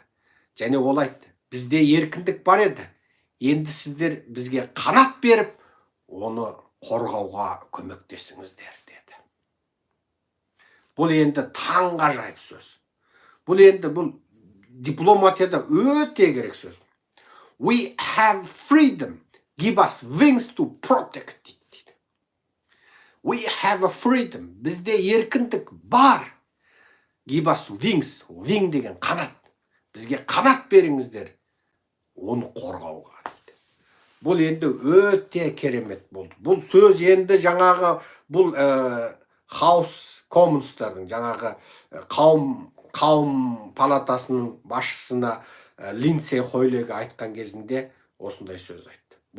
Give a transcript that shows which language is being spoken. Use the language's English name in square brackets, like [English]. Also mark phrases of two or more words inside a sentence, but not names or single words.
[Kazakh] Және ол айтты: бізде еркіндік бар еді, енді сіздер бізге қанат беріп, оны қорғауға көмектесіңіздер деді. Бұл енді таңғажайып сөз. Бұл дипломатияда өте керек сөз. [English] We have freedom, give us wings to protect it. We have a freedom. [Kazakh] Бізде еркіндік бар. [English] Give us wings. Wing [Kazakh] деген қанат. Бізге қанат беріңіздер, оны қорғауға дейді. Бұл енді өте керемет болды. Бұл сөз енді жаңағы бұл House Commons'тардың жаңағы қауым палатасының басшысына Линдсей Хойлеге айтқан кезінде осындай сөз айтты.